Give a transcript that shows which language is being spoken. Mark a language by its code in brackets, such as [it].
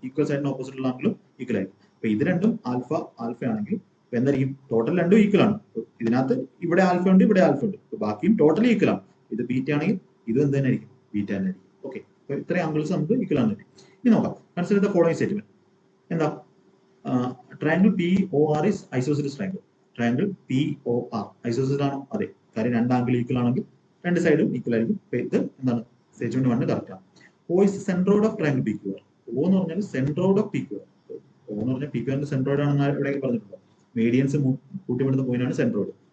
[ml] Equal സൈഡിന് opposite ഉള്ള ആംഗിളും equal ആയിരിക്കും. അപ്പൊ ഇത് രണ്ടും ആൽഫ ആണെങ്കിൽ എന്തായിരിക്കും? ടോട്ടൽ രണ്ടും ഈക്വൽ ആണ്. ഇതിനകത്ത് ഇവിടെ ആൽഫ ഉണ്ട്, ഇവിടെ ആൽഫ ഉണ്ട്. ബാക്കിയും ടോട്ടലി ഈക്വൽ ആണ്. ഇത് ബീറ്റ ആണെങ്കിൽ ഇത് എന്ത് തന്നെ ആയിരിക്കും? ബീറ്റ തന്നെ ആയിരിക്കും. ഓക്കെ, അപ്പൊ ഇത്രയും ആംഗിൾസ് നമുക്ക് ഈക്വൽ ആണ്. ഇനി നോക്കാം, [en] Consider the following statement. [ml] എന്താ? [en] Triangle POR is isosceles triangle. [ml] Triangle POR ഐസോസിൽസ് ആണോ? അതെ, കാര്യം രണ്ട് ആംഗിൾ ഈക്വൽ ആണെങ്കിൽ രണ്ട് സൈഡും ഈക്വൽ ആയിരിക്കും. ഇത് എന്താണ്? സ്റ്റേറ്റ്മെന്റ് 1 കറക്റ്റ് ആണ്. [en] O is centroid of triangle PQR. O [ml] എന്ന് പറഞ്ഞാൽ [en] Centroid of PQR. [ml] O എന്ന് പറഞ്ഞാൽ PQRന്റെ സെൻട്രോയിഡ് ആണെന്ന് എവിടെയൊക്കെ പറഞ്ഞിട്ടുണ്ടോ? മീഡിയൻസ് കൂട്ടിവിടുന്ന പോയിന്റാണ് സെൻട്രോയിഡ്.